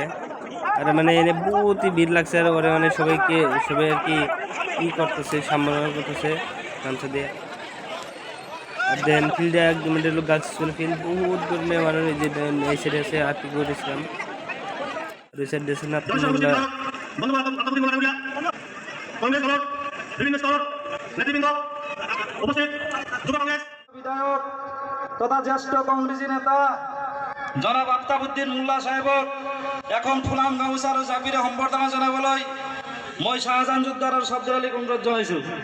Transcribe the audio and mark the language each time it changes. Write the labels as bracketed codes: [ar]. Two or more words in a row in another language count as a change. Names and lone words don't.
[bn] আর মানে এনে বহুতই ভিড় লাগছে। আর ওরা মানে সবাই আর কি করতেছে, সম্মান করতেছে গামছা দিয়ে। আর দেন ফিল্ডে একদম এটা হলো [en] girls school field, [bn] বহুত ধরনের মানুষ। এই যে এই সাইডে আছে আর্থিক করেছিলাম, দুই সাইড দিয়েছেন আপনারা। [as] বিধায়ক তথা জ্যেষ্ঠ কংগ্রেসী নেতা জনাব আফতাবউদ্দিন মোল্লা সাহেবক এখন ফুলাম গামোচাৰ জাপিৰে সম্বৰ্ধনা জনাবলৈ মই শাহজাহান যোদ্ধাৰ শব্দ আলী অনুৰোধ জনাইছো।